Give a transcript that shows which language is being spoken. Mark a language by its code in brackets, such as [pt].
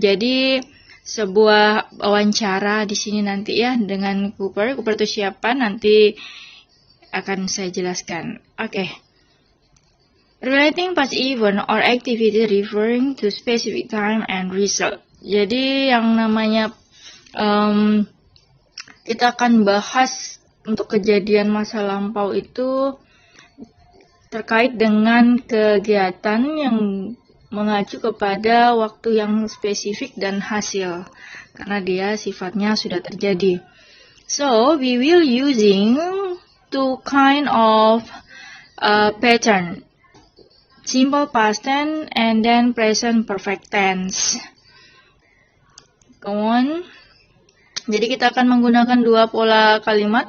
[id] Jadi sebuah wawancara di sini nanti ya dengan Cooper. Cooper itu siapa? Nanti akan saya jelaskan. Oke. [en] Relating past event or activity referring to specific time and result. [id] Jadi yang namanya kita akan bahas untuk kejadian masa lampau itu terkait dengan kegiatan yang mengacu kepada waktu yang spesifik dan hasil, karena dia sifatnya sudah terjadi. [en] So, we will using two kind of pattern, simple past tense and then present perfect tense. Go on. [id] Jadi kita akan menggunakan dua pola kalimat.